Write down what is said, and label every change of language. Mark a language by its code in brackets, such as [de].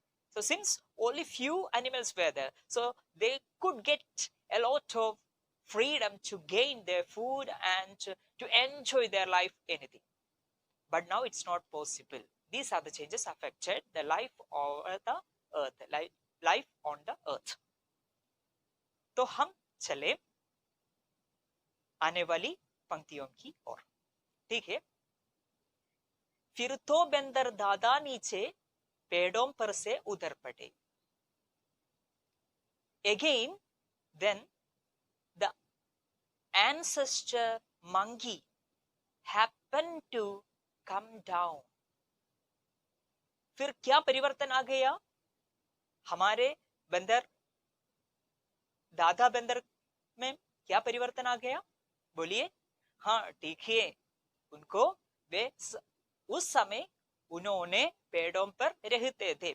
[en] So since only few animals were there, so they could get a lot of freedom to gain their food and to enjoy their life, anything. But now it's not possible. These are the changes affected the life over the earth, life on the earth. [hi] तो हम चले आने वाली पंक्तियों की ओर. ठीक है. फिर तो बंदर दादा नीचे पेड़ों पर से उतर पड़े. [en] Again, then the ancestor monkey happened to come down. [hi] फिर क्या परिवर्तन आ गया? हमारे बंदर दादा बंदर में क्या परिवर्तन आ गया? बोलिए. हाँ, ठीक है. उनको वे उस समय उन्होंने पेड़ों पर रहते थे.